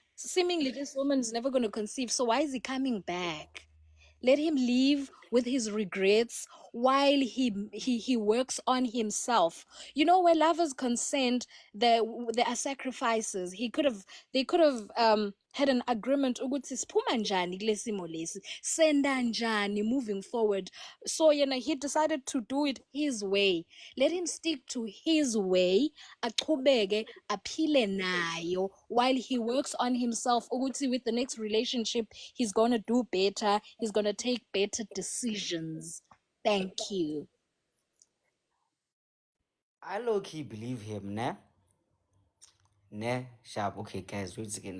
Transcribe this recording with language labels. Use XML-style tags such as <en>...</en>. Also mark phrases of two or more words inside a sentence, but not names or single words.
<en>Seemingly this woman's never gonna conceive, so why is he coming back? Let him live with his regrets while he works on himself. You know, where love is concerned, there are sacrifices. They could have had an agreement</en> <ss>ukuthi siphuma njani kule simo lesi, senda njani</ss> <en>moving forward. So he decided to do it his way. Let him stick to his way,</en> <ss>achubeke aphile nayo</ss> <en>while he works on himself ukuthi with the next relationship he's going to do better, he's going to take better decisions. Thank you. I low key believe him, ne? Ne? Sharp. Okay, guys, wait a second.</en>